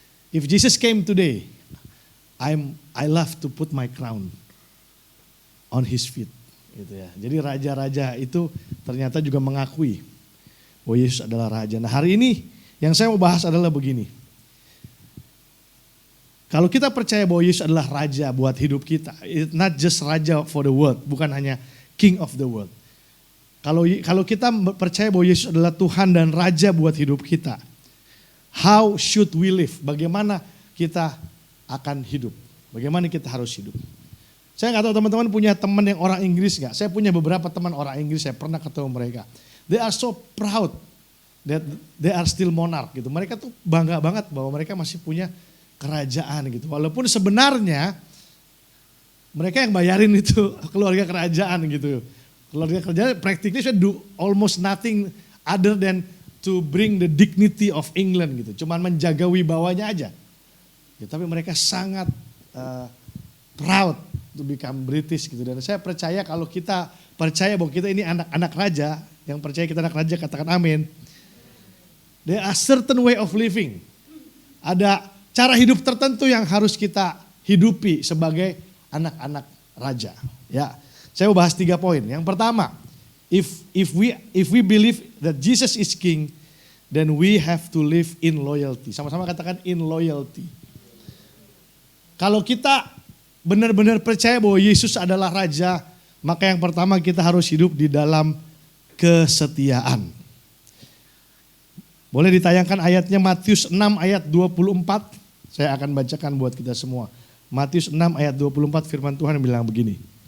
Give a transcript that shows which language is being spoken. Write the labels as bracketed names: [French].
[English] If Jesus came today, I love to put my crown on his feet. [Indonesian] Gitu ya. Jadi raja-raja itu ternyata juga mengakui bahwa Yesus adalah raja. Nah, hari ini yang saya mau bahas adalah begini. Kalau kita percaya bahwa Yesus adalah raja buat hidup kita, [English] it's not just raja for the world, [Indonesian] bukan hanya [English] king of the world. [Indonesian] Kalau kita percaya bahwa Yesus adalah Tuhan dan raja buat hidup kita, [English] how should we live? [Indonesian] Bagaimana kita akan hidup? Bagaimana kita harus hidup? Saya nggak tahu teman-teman punya teman yang orang Inggris nggak? Saya punya beberapa teman orang Inggris, saya pernah ketemu mereka. [English] They are so proud that they are still monarch gitu. [Indonesian] Mereka tuh bangga banget bahwa mereka masih punya kerajaan gitu. Walaupun sebenarnya mereka yang bayarin itu keluarga kerajaan gitu. Keluarga kerajaan [English] practically should do almost nothing other than to bring the dignity of England gitu. [Indonesian] Cuman menjaga wibawanya aja. Ya, tapi mereka sangat [English] proud to become British [Indonesian] gitu. Dan saya percaya kalau kita percaya bahwa kita ini anak-anak raja, yang percaya kita anak raja katakan amin. [English] There are certain way of living. [Indonesian] Ada cara hidup tertentu yang harus kita hidupi sebagai anak-anak raja. Ya, saya mau bahas 3 poin. Yang pertama, [English] if we believe that Jesus is King, then we have to live in loyalty. [Indonesian] Sama-sama katakan [English] in loyalty. [Indonesian] Kalau kita benar-benar percaya bahwa Yesus adalah raja, maka yang pertama kita harus hidup di dalam kesetiaan. Boleh ditayangkan ayatnya Matius 6 ayat 24. Saya akan bacakan buat kita semua. Matius 6 ayat 24 firman Tuhan bilang begini.